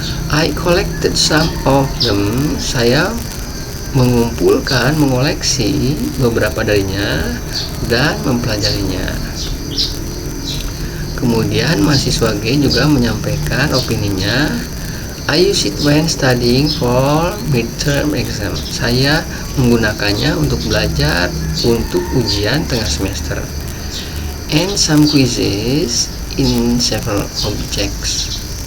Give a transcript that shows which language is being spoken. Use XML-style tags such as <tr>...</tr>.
<en>I collected some of them.</en> <id>Saya mengoleksi beberapa darinya dan mempelajarinya. Kemudian mahasiswa G juga menyampaikan opininya.</id> <en>I use it when studying for midterm exam.</en> <id>Saya menggunakannya untuk belajar untuk ujian tengah semester.</id> <en>And some quizzes in several subjects.</en>